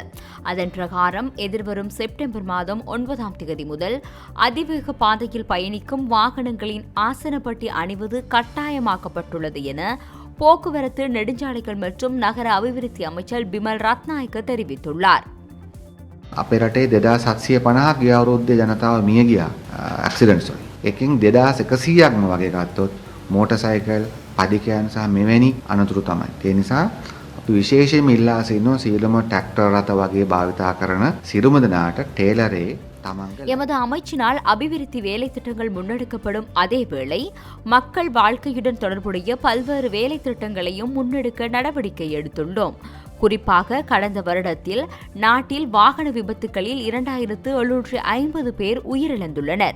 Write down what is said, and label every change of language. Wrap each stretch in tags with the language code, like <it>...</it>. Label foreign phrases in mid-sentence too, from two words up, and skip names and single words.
<ta>அதன் பிரகாரம் எதிர்வரும் செப்டம்பர் மாதம் 9ஆம் தேதி முதல் அதிவேக பாதையில் பயணிக்கும் வாகனங்களின் ஆசனப்பட்டி அணிவது கட்டாயமாக்கப்பட்டுள்ளது என போக்குவரத்து நெடுஞ்சாலைகள் மற்றும் நகர அபிவிருத்தி அமைச்சர் பிமல் ரத்நாயக்க தெரிவித்துள்ளார்.</ta> <si>අපේ රටේ 2750ක් ගිය අවුරුද්දේ ජනතාව මිය ගියා ඇක්සිඩන්ට්ස් වලින්. එකකින් 2100ක්ම වගේ ගත්තොත් මෝටර් සයිකල් පදිකයන් සහ මෙවැනි අනතුරු තමයි. ඒ නිසා අපි විශේෂයෙන්ම ඉල්ලා සිටිනවා සියලුම ට්‍රැක්ටර් රථ වගේ භාවිතා කරන සියලුම දෙනාට ටේලරේ</si> <ta>எமது அமைச்சினால் அபிவிருத்தி வேலை திட்டங்கள் முன்னெடுக்கப்படும் அதேவேளை மக்கள் வாழ்க்கையுடன் தொடர்புடைய பல்வேறு வேலை திட்டங்களையும் முன்னெடுக்க நடவடிக்கை எடுத்துள்ளோம். குறிப்பாக கடந்த வருடத்தில் நாட்டில் வாகன விபத்துகளில் 2750 பேர் உயிரிழந்துள்ளனர்.</ta>